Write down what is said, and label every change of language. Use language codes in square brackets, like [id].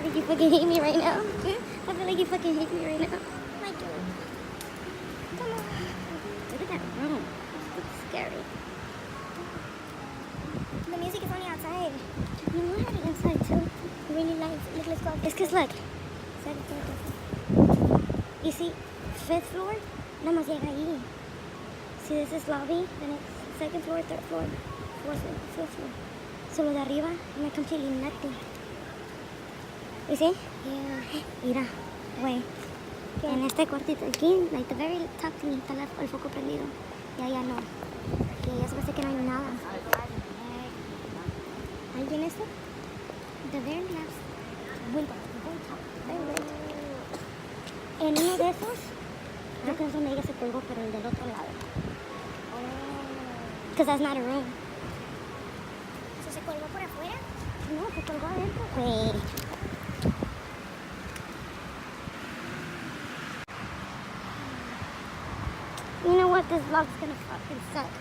[en] fucking hate me right now. I feel like you fucking hate me right now. My dude. Come on. Look at that room. It's scary. The music is only outside. You know I had it inside too. Really nice. Look, let's go. It's cause look. You see, 5th floor, [es] nada más llega ahí. [en] See, this is lobby, then it's 2nd floor, 3rd floor, 4th floor, 5th floor. So [es] lo de arriba, [en] me completely nothing. You see? Yeah. [es] Mira, güey. En este cuartito aquí, [en] like the very top thing, [es] está el foco prendido. Y allá no. Y allá se parece que no hay nada. ¿Ahí viene esto? [en] The very last window, the very top, very right. [es] En uno de esos, creo que es donde ella se colgó, pero el del otro lado. [en] Because that's not a room. [es] ¿Eso se colgó por afuera? No, se colgó adentro. Güey. [en] You know what? This vlog's gonna fucking suck.